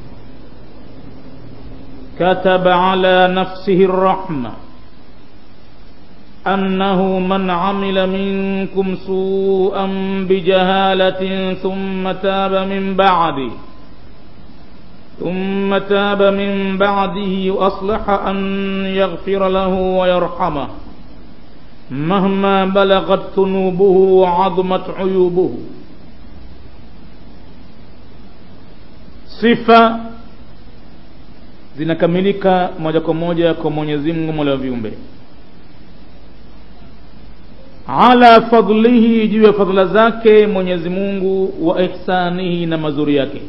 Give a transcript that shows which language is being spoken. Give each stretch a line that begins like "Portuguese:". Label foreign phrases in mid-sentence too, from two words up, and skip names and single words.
Arabic: كتب على نفسه الرحمة أنه من عمل منكم سوءا بجهالة ثم تاب من بعده وأصلح أن يغفر له ويرحمه مهما بلغت ذنوبه وعظمت عيوبه.
Swahili: Sifa zinakamilika moja kwa moja kwa Mwenyezi Mungu Mola wa viumbe,
Arabic: على فضله,
Swahili: juu ya fadhila zake Mwenyezi Mungu,
Arabic: وإحسانه,
Swahili: na mazuri yake.